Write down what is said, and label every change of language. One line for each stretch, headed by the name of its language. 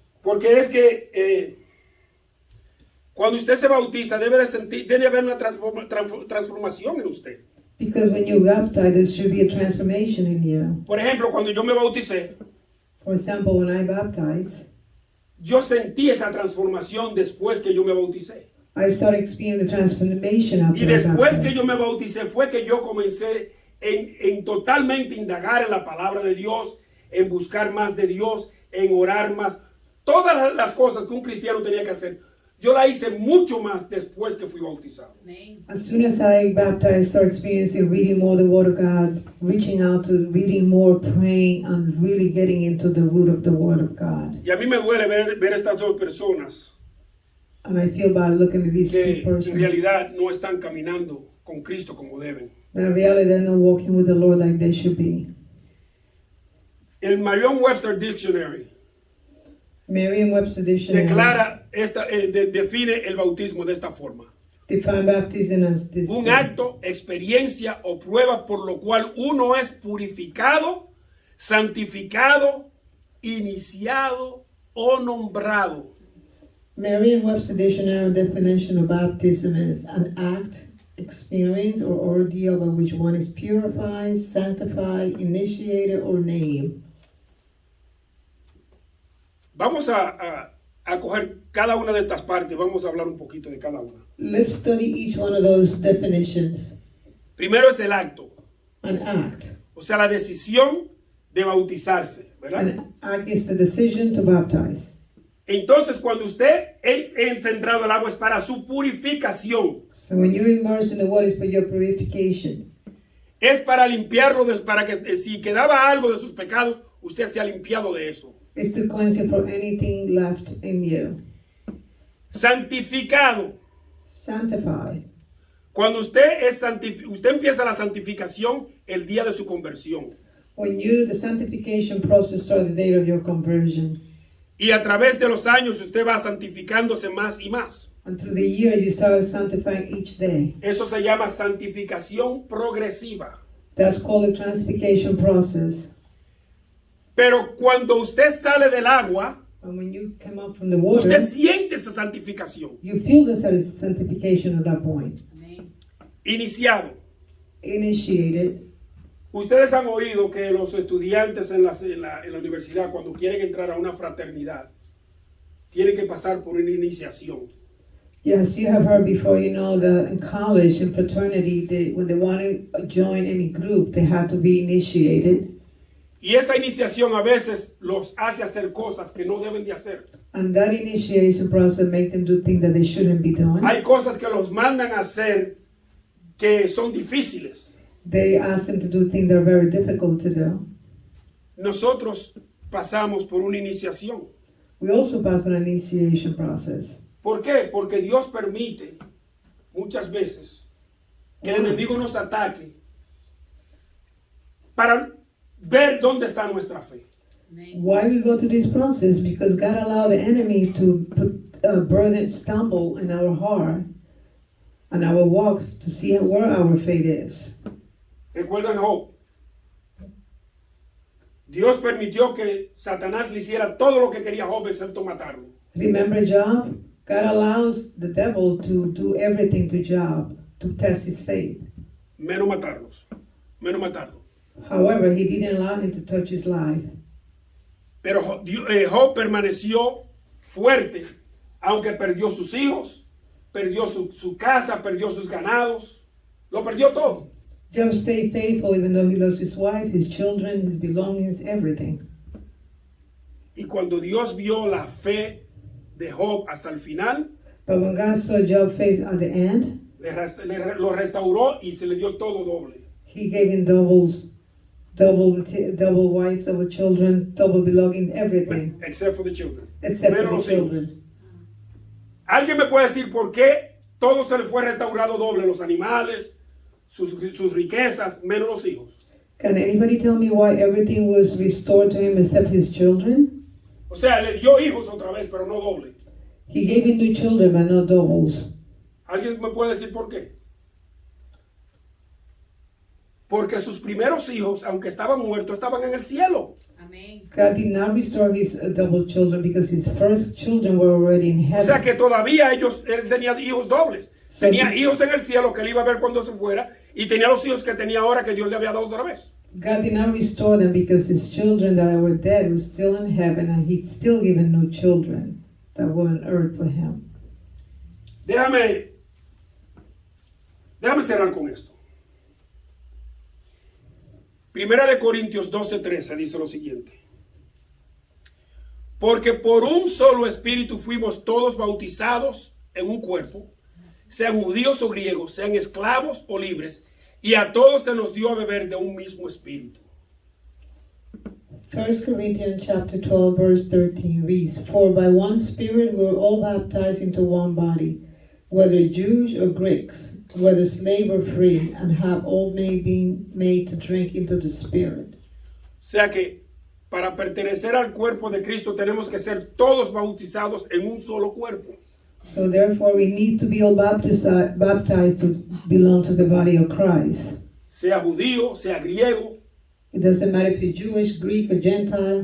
Spanish: Porque es que Cuando usted se bautiza, debe haber una transformación en usted.
English: Because when you baptize, there should be a transformation in you.
Spanish: Por ejemplo, cuando yo me bauticé,
English: For example, when I baptized,
Spanish: yo sentí esa transformación después que yo me bauticé.
English: I started experiencing the transformation
Spanish: Y
English: after I
Spanish: después que
English: baptized.
Spanish: yo me bauticé fue que yo comencé en totalmente indagar en la palabra de Dios, en buscar más de Dios, en orar más. Todas las cosas que un cristiano tenía que hacer, yo la hice mucho más después que fui bautizado.
English: As soon as I baptized, I started experiencing reading more the Word of God, reaching out to reading more, praying, and really getting into the root of the Word of God.
Spanish: Y a mí me duele ver estas dos personas
English: And I feel bad looking at these
Spanish: que
English: two persons.
Spanish: en realidad no están caminando con Cristo como deben.
English: But in reality, they're not walking with the Lord like they should be.
Spanish: El Merriam-Webster Dictionary
English: Merriam-Webster Dictionary
Spanish: define el bautismo de esta forma:
English: define baptism as this:
Spanish: un acto, experiencia o prueba por lo cual uno es purificado, santificado, iniciado o nombrado.
English: Merriam-Webster Dictionary definition of baptism is an act, experience, or ordeal by which one is purified, sanctified, initiated, or named.
Spanish: Vamos a coger cada una de estas partes, vamos a hablar un poquito de cada una.
English: Let's study each one of those definitions.
Spanish: Primero es el acto,
English: An act.
Spanish: o sea, la decisión de bautizarse, ¿verdad?
English: An act is the decision to baptize.
Spanish: Entonces, cuando usted es entrado al agua es para su purificación,
English: So when you're immersed in the water, it's for your purification.
Spanish: es para limpiarlo, para que si quedaba algo de sus pecados, usted se ha limpiado de eso.
English: It's to cleanse you from anything left in you.
Spanish: Santificado.
English: Sanctified.
Spanish: Cuando usted empieza la santificación el día de su conversión.
English: When the sanctification process starts the date of your conversion.
Spanish: Y a través de los años usted va santificándose más y más.
English: And through the year, you start sanctifying each day.
Spanish: Eso se llama santificación progresiva.
English: That's called the transfication process.
Spanish: Pero cuando usted sale del agua,
English: And when you come up from the water,
Spanish: usted siente esa santificación.
English: you feel the sanctification at that point.
Spanish: Iniciado.
English: Initiated.
Spanish: Ustedes han oído que los estudiantes en la universidad, cuando quieren entrar a una fraternidad, tienen que pasar por una iniciación.
English: Yes, you have heard before, in college and fraternity, when they want to join any group, they have to be initiated.
Spanish: Y esa iniciación a veces los hace hacer cosas que no deben de hacer.
English: And that initiation process makes them do things that they shouldn't be doing.
Spanish: Hay cosas que los mandan a hacer que son difíciles.
English: They ask them to do things that are very difficult to do.
Spanish: Nosotros pasamos por una iniciación.
English: We also pass an initiation process.
Spanish: ¿Por qué? Porque Dios permite muchas veces que el enemigo nos ataque para ver dónde está nuestra fe.
English: Why we go through this process? Because God allowed the enemy to put a burden, stumble in our heart and our walk to see where our faith is.
Spanish: ¿Recuerdan Job? Dios permitió que Satanás le hiciera todo lo que quería Job, excepto matarlo.
English: Remember Job? God allows the devil to do everything to Job to test his faith.
Spanish: Menos matarlo.
English: However, he didn't allow him to touch his life.
Spanish: Pero Job permaneció fuerte, aunque perdió sus hijos, perdió su casa, perdió sus ganados, lo perdió todo.
English: Job stayed faithful even though he lost his wife, his children, his belongings, everything.
Spanish: Y cuando Dios vio la fe de Job hasta el final,
English: But when God saw Job's faith at the end,
Spanish: lo restauró y se le dio todo doble.
English: he gave him double wife, double children, double belongings, everything. Except for the children. Except
Spanish: Menos
English: for the
Spanish: los hijos.
English: children.
Spanish: ¿Alguien me puede decir por qué todo se le fue restaurado doble? Los animales, sus riquezas, menos los hijos.
English: Can anybody tell me why everything was restored to him except his children?
Spanish: O sea, le dio hijos otra vez, pero no doble.
English: He gave him new children, but not doubles.
Spanish: ¿Alguien me puede decir por qué? porque sus primeros hijos, aunque estaban muertos, estaban en el cielo. Amén.
English: God did not restore his double children because his first children were already in
Spanish: O sea
English: heaven.
Spanish: que todavía él tenía hijos dobles. Sí. Tenía hijos en el cielo que él iba a ver cuando se fuera, y tenía los hijos que tenía ahora que Dios le había dado otra vez.
English: God did not restore them because his children that were dead were still in heaven, and he'd still given new children that were on earth for him.
Spanish: Déjame cerrar con esto. Primera de Corintios 12:13 dice lo siguiente. Porque por un solo espíritu fuimos todos bautizados en un cuerpo, sean judíos o griegos, sean esclavos o libres, y a todos se nos dio a beber de un mismo espíritu.
English: 1 Corinthians chapter 12 verse 13 reads, For by one Spirit we were all baptized into one body, whether Jews or Greeks, whether slave or free, and have all been made to drink into the Spirit.
Spanish: O sea que para pertenecer al cuerpo de Cristo tenemos que ser todos bautizados en un solo cuerpo.
English: So therefore we need to be all baptized to belong to the body of Christ.
Spanish: Sea judío, sea griego,
English: It doesn't matter if you're Jewish, Greek, or Gentile.